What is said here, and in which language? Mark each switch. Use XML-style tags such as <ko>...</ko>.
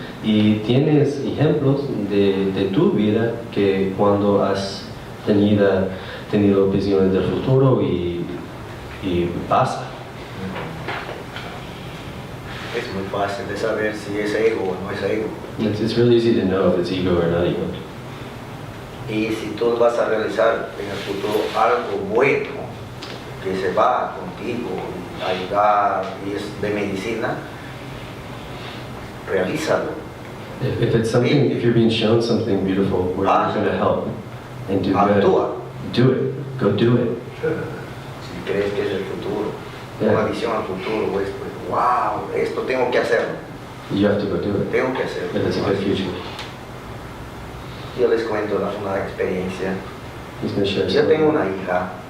<es>Y tienes ejemplos de tu vida que cuando has tenido visiones del futuro y pasa. Es muy fácil de saber si es ego o no es ego.</es> <en>It's really easy to know if it's ego or not ego.</en> <es>Y si tú vas a realizar en el futuro algo bueno que se va contigo a ayudar y es de medicina, realízalo.</es> <en>If it's something, if you're being shown something beautiful where you're going to help and do good, do it. Go do it.</en> <es>Si crees que es el futuro, una visión al futuro, pues, wow, esto tengo que hacerlo.</es> <en>You have to go do it.</en> <es>Tengo que hacerlo.</es> <en>If it's a good future.</en> <es>Yo les cuento una experiencia.</es> <en>He's going to share a</en> <es>Yo</es> <en>story.</en> <es>tengo una hija</es>